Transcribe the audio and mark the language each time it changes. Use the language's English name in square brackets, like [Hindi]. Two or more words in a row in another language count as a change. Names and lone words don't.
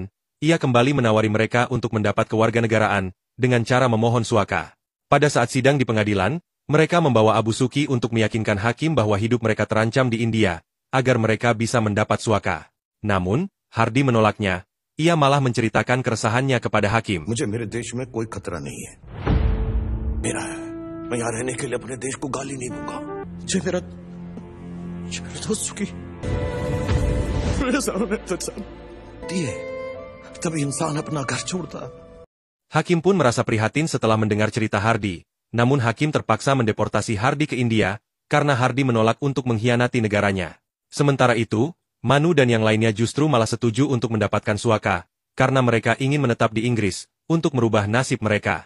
[Indonesian] Ia kembali menawari mereka untuk mendapat kewarganegaraan, dengan cara memohon suaka. Pada saat sidang di pengadilan, mereka membawa Abu Suki untuk meyakinkan hakim bahwa hidup mereka terancam di India, agar mereka bisa mendapat suaka. Namun, Hardy menolaknya. Ia malah menceritakan keresahannya kepada hakim. [Hindi] मुझे मेरे देश में कोई खतरा नहीं है. मेरा है. मैं यहाँ रहने के लिए अपने देश को गाली नहीं दूंगा. ये मेरा दोस्त सुखी. मेरे सामने दिए. तभी इंसान अपना घर छोड़ता. [Indonesian] Hakim pun merasa prihatin setelah mendengar cerita Hardy, namun hakim terpaksa mendeportasi Hardy ke India, karena Hardy menolak untuk mengkhianati negaranya. Sementara itu, Manu dan yang lainnya justru malah setuju untuk mendapatkan suaka, karena mereka ingin menetap di Inggris, untuk merubah nasib mereka.